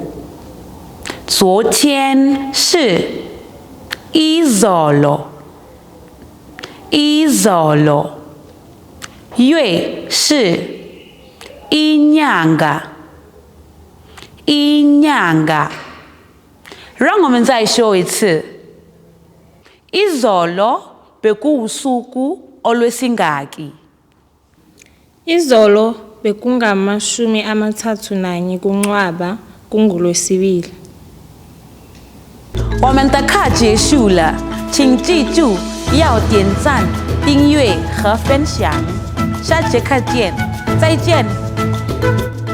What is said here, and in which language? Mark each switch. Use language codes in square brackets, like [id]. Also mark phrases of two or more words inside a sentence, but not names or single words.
[zh] 昨天是 [zu] izolo, izolo. [zh] 月是 [zu] inyanga, inyanga. [zh] 让我们再说一次。 [zu] Izolo bekuwusuku olwesingaki. Izolo bekungamashumi amathathu nanye kuNcwaba, kungolwesibili. [zh] 我们的课结束了，请记住要点赞、订阅和分享。下节课见，再见。